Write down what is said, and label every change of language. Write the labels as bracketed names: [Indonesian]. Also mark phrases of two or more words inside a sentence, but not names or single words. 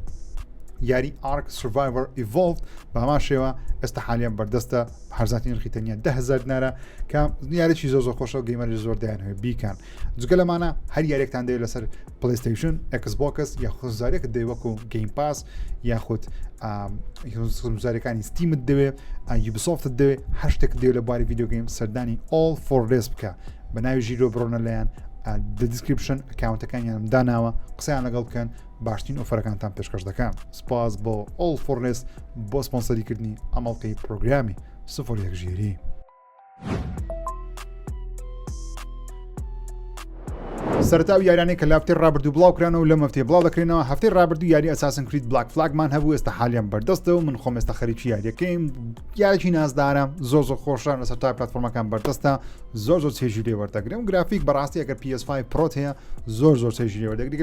[Central Kurdish] یاری ئارک سڤایڤەر ئیڤۆڵڤ بە هەمان شێوە ئێستا حالیان بەردەستە هەرزاتی نرخی تەنیا 10,000 نارە کە یارێکی زۆر خۆشە و گەیمەری زۆر دایانەوە بیکەن. جگە لەمانە هەر یارێکتان دەوێت لەسەر پلەیستەیشن ئێکسبۆکس یاخود زارێکت دەوێت وەکو گەیم پاس یاخود خزمەتگوزارییەکانی ستیمت دەوێت یوبیسۆفتت دەوێت هەر شتێک دەوێت لە بواری [English] video game [Central Kurdish] سەردانی all for this بکە بە ناوی ژیرۆ بڕۆنە لایەن دیسکریپشن ئەکاونتەکانیان داناوە قسەیان لەگەڵ بکەن باشترین ئۆفەرەکانتان پێشکەش دەکەن. سپاس بۆ all for this بۆ سپۆنسەریکردنی ئەمەڵقەی پرۆگرامی 01 ژیری. سەرتاوی یارانەی کە لا هەفتەی ڕابردوو بڵاوکرانەوە لەم هەفتەیە بڵاو دەکرێنەوە. هەفتەی ڕابردوو یاری ئەساسن کریت بلاک فلاگمان هەبوو ئێستا حالیان بەردەستەوە من خۆم ئێستا خەریکی یاریەکەیم یارێکی نازدارە زۆر خۆشە لەسەر تای پلتفۆرمەکان بەردەستە زۆر چێژی لێ وەردەگرێم گرافیک بەڕاستی ئەگەر PS5 پرۆت هەیە زۆر چێژی لێ وەردەگری کە